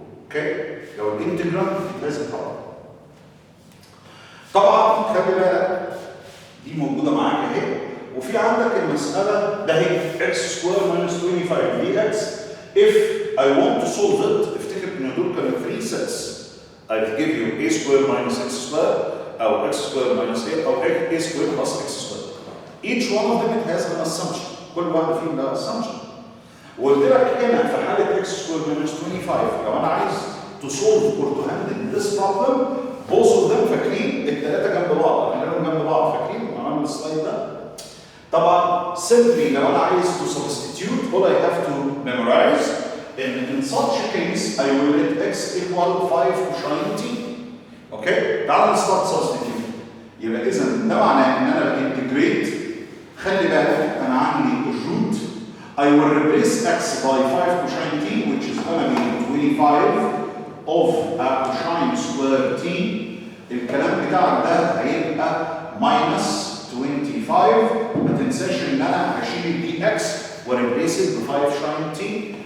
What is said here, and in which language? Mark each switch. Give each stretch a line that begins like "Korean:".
English: Okay?
Arabic: لو الانتجرال لازم طبعا خلي بالك دي موجوده معاك اهي وفي عندك المساله ده هي x square minus 25 dx.
English: If I want to solve it
Arabic: افتكر ان دول كانوا 3
English: sets. I'll give you a square minus x square او x square minus a او a square plus x square. Each one of them it has an assumption.
Arabic: كل واحده فيهم لها assumption. وقلت لك هنا في حاله x square minus 25 لو انا عايز
English: to solve or to handle this problem both of them
Arabic: فاكرين الثلاثه جنب بعض هنلاقيهم جنب بعض فاكرين عملنا السلايد ده. طبعا simply لو انا عايز
English: to substitute all I have to memorize in such a case I will let x equal 5 to 90.
Arabic: اوكي تعال نستارت
English: substitute.
Arabic: يبقى اذا ده معناه ان انا بانتجريت. خلي بالك انا عندي
English: root. I will replace x by 5 cosine t, which is going to be 25 of cosine square t.
Arabic: الكلام بتاعك ده هيبقى minus 25. ما تنساش ان انا هشيل دي اكس وريبليس ب 5 شاين تي.